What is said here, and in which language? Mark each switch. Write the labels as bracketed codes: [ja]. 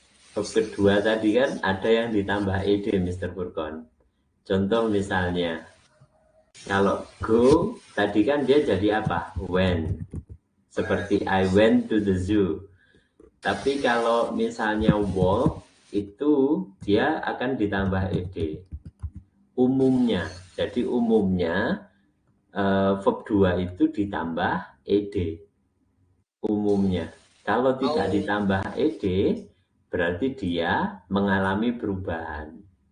[id] Verb kedua tadi kan ada yang ditambah ed, Mr. Furqan. Contoh misalnya. Kalau go tadi kan dia jadi apa? When. Seperti [en] I went to the zoo. [id] Tapi kalau misalnya walk itu dia akan ditambah ed. Umumnya. Jadi umumnya verb 2 itu ditambah ed. Umumnya. Kalau tidak ditambah ed berarti dia mengalami perubahan.